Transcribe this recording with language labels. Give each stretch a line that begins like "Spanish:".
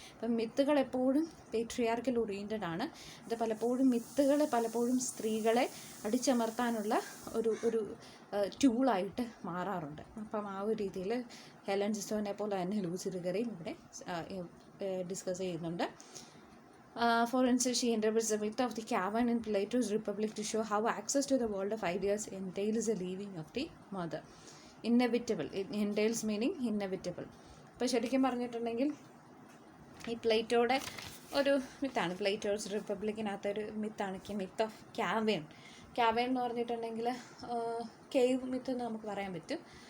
Malayalam: അപ്പം മിത്തുകൾ എപ്പോഴും patriarchal oriented ആണ്. അത് പലപ്പോഴും സ്ത്രീകളെ അടിച്ചമർത്താനുള്ള ഒരു ടൂളായിട്ട് മാറാറുണ്ട്. അപ്പം ആ ഒരു രീതിയിൽ ഹെലൻ സിസോനെ പോലെ തന്നെ ലൂസ് ഇറിഗറിയും ഇവിടെ ഡിസ്കസ് ചെയ്യുന്നുണ്ട്.
English: For instance, she interprets the myth of the cavern in Plato's Republic to show how access to the world of ideas entails the leaving of the mother. Inevitable. It entails meaning inevitable.
Malayalam: അപ്പോൾ ശരിക്കും പറഞ്ഞിട്ടുണ്ടെങ്കിൽ ഈ പ്ലേറ്റോയുടെ ഒരു മിത്താണ്, Plato's റിപ്പബ്ലിക്കിനകത്തൊരു മിത്താണ് myth of ക്യാവേൺ എന്ന് പറഞ്ഞിട്ടുണ്ടെങ്കിൽ cave myth എന്ന് നമുക്ക് പറയാൻ പറ്റും.